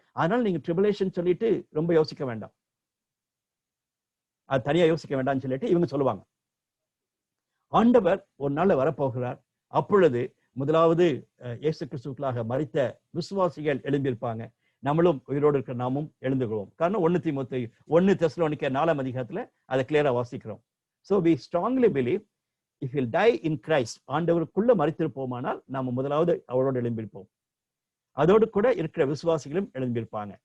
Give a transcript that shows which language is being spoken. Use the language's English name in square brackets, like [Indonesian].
[Tamil] அதனால நீங்க ட்ரிபுலேஷன் சொல்லிட்டு ரொம்ப யோசிக்க வேண்டாம், அது தனியா யோசிக்க வேண்டாம்னு சொல்லிட்டு இவங்க சொல்லுவாங்க. ஆண்டவர் ஒரு நாள் வரப்போகிறார். அப்பொழுது முதலாவது இயேசு கிறிஸ்துவுக்குள்ளாக மரித்த விசுவாசிகள் எழும்பியிருப்பாங்க. நம்மளும் உயிரோடு இருக்கிற நாமும் எழுந்துகிறோம். காரணம் 1 தீமோத்தேயு 1 தெசலோனிக்கேயர் 4ஆம் அதிகாரத்துல அதை கிளியரா வாசிக்கிறோம். [English] So we strongly believe if we'll die in Christ, [Tamil] ஆண்டவருக்குள்ள மரித்திருப்போமானால் நாம முதலாவது அவரோடு எழும்பியிருப்போம். அதோடு கூட இருக்கிற விசுவாசிகளும் எழும்பியிருப்பாங்க.